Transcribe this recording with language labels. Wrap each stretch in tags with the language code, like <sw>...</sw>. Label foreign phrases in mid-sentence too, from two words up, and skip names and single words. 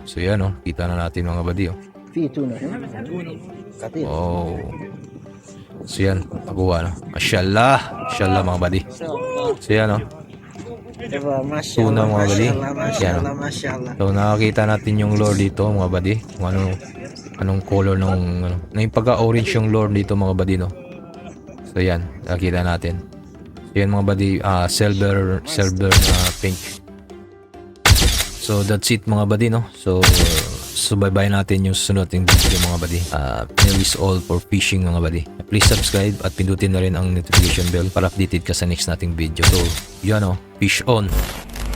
<tl>So yan, no? Kita na natin mga buddy, oh.</tl> <ar>فيه تونة هنا كثير.</ar> <tl>Oh. So yan, nakuha, no? Mashallah. Mashallah mga buddy. So yan, no?</tl> <ar>ما شاء</ar> <tl>Tuna</tl> <ar>الله</ar> <tl>mga</tl> <ar>ما</ar> <tl>buddy.</tl> <ar>شاء الله ما شاء</ar> <tl>Yan,</tl> <ar>الله</ar> <tl>no?</tl> <ar>ما شاء الله.</ar> <tl>So nakakita natin yung lure dito mga buddy, kung anong color ng na yung pagka-orange yung lure dito mga buddy, no? So yan, nakita natin. So yan mga buddy, silver na pink.</tl> <en>So that's it</en> <tl>mga buddy, no? So subaybayan natin yung susunod yung video mga buddy.</tl> <en>That is all for fishing mga buddy. Please subscribe</en> <tl>at pindutin na rin ang</tl> <en>notification bell</en> <tl>para updated ka sa next nating video. So yan, no?</tl> <en>Fish on!</en>